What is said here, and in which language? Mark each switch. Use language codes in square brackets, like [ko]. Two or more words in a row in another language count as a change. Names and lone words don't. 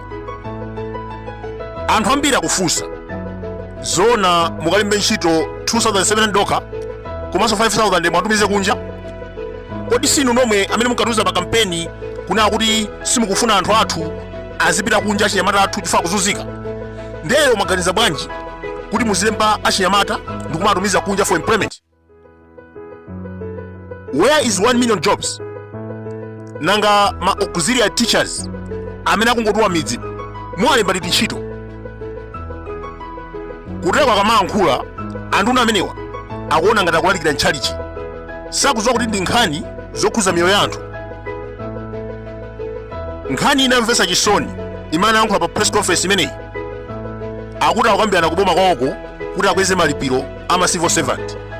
[ny] Anthu ambiri akufunsa zona mukalembe ntchito 2700 doka komanso 5000 mwatumize kunja. Kodi sinu nomwe amene munkatuza pa kampeni kuna kuti simukufuna anthu athu azipita kunja achinyamata athu chifukwa kuzunzika? Ndeyo mwaganiza bwanji kuti muzilemba achinyamata ndi kumatumiza kunja [en] for employment? Where is 1 million jobs? [ny] Nanga ma [en] auxiliary teachers [ny] amene akungotuwa midzi mwalemba liti ntchito? Kutekwa kamayankhula anthu amenewa akuona ngati akulalikira ntchalichi, sakudziwa kuti ndi nkhani zokhuza miyoyo ya anthu. Nkhani inamvetsa chisoni imene anayankhula pa [en] press conference [ny] imeneyi akuti akukambirana kuboma kwawoko kuti akweze malipiro ama [en] civil servant.